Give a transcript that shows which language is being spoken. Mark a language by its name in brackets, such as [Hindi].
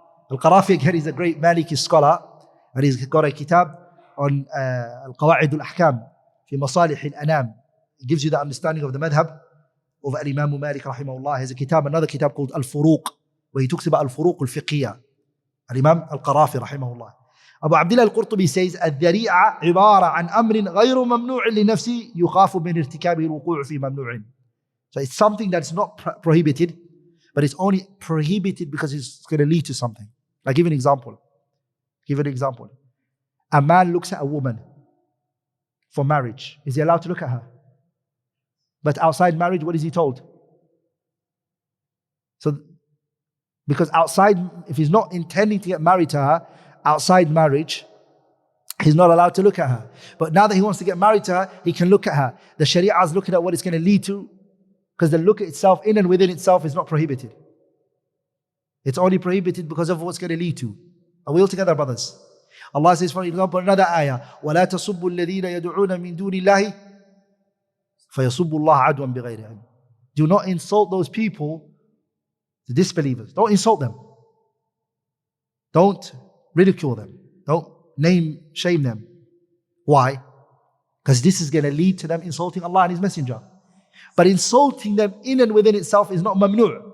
[English] Al-Qarafi again is a great Maliki scholar, and he's got a kitab on al-Qawa'id al-Ahkam fi Masalih al-Anam. It gives you the understanding of the madhab of Imam Malik rahimahullah. He has a kitab, another kitab called Al-Furuq, where he talks about Al-Furuq al-Fiqhiyya. Al-Imam al-Qarafi rahimahullah. [Arabic] Abu Abdullah al-Qurtubi [English] says, [Arabic] الذريعة عبارة عن أمر غير ممنوع لنفسه يخاف من ارتكابه الوقوع في ممنوع. [English] So it's something that's not prohibited, but it's only prohibited because it's going to lead to something. I'll give an example. A man looks at a woman for marriage. Is he allowed to look at her? But outside marriage, what is he told? So, because outside, if he's not intending to get married to her, outside marriage, he's not allowed to look at her. But now that he wants to get married to her, he can look at her. The Sharia is looking at what it's going to lead to, because the look itself, in and within itself, is not prohibited. It's only prohibited because of what's going to lead to. Are we all together, brothers? Allah says, for example, another ayah, [Arabic] وَلَا تَصُبُّوا الَّذِينَ يَدْعُونَ مِن دُونِ اللَّهِ فَيَصُبُّوا اللَّهَ عَدْوًا بِغَيْرِ عِلْمٍ. [English] Do not insult those people, the disbelievers. Don't insult them. Don't ridicule them. Don't shame them. Why? Because this is going to lead to them insulting Allah and His Messenger. But insulting them in and within itself is not mamnu'.